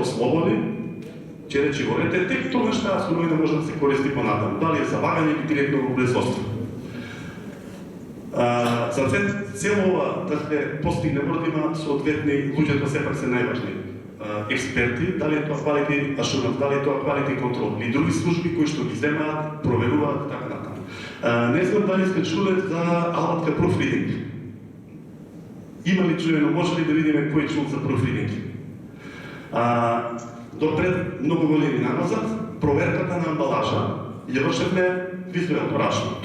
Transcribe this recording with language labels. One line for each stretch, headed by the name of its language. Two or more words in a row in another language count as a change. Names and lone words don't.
Macedonian: Откако контрола ќе ослободи, ќе речи во рете, тек тогаш таа суровина може да се користи понатаму, дали е за вагање или директно во производство. За цел ова да се постигне мора да има соодветни луѓето сепак се најважни. Експерти, дали е тоа
English: quality assurance,
Macedonian: дали е тоа
English: quality control
Macedonian: или други служби кои што ги земаат, проверуваат така натаму. Не знам дали сте чуле за алатка proofreading. Има ли чуено, може ли да видиме кој чул за proofreading? До пред многу години назад, проверката на амбалажа ја вршевме визуелно.